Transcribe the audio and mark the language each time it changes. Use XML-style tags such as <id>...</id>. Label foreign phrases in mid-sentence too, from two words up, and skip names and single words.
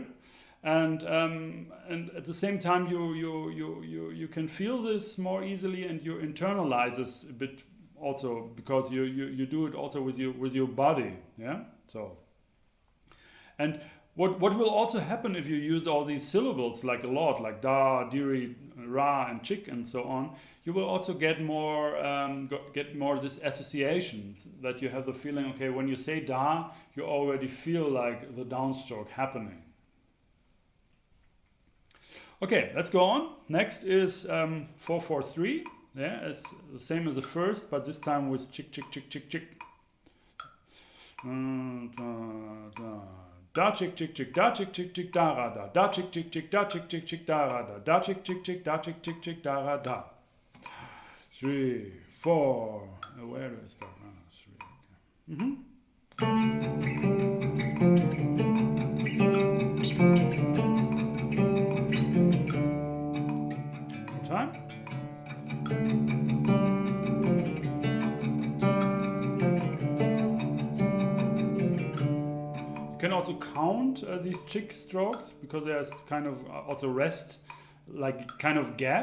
<en>And at the same time you can feel this more easily, and you internalize this a bit also, because you do it also with your body. Yeah. So, and what will also happen if you use all these syllables like a lot, like da, diri, ra, and chik, and so on, you will also get more this associations, that you have the feeling, okay, when you say da, you already feel like the downstroke happening. Okay, let's go on. Next is 4-4-3. Yeah, it's the same as the first, but this time with chick, chick, chick, chick, chick. Da chick, chick, chick, da chick, chick, chick, da ra da. Da chick, chick, chick, da chick, chick, chick, da ra da. Da chick, chick, chick, da chick, chick, chick, da ra da. 3, 4. Where do I start? 3. Okay. Time. You can also count these chick strokes, because there's kind of also rest, like kind of gaps.</en>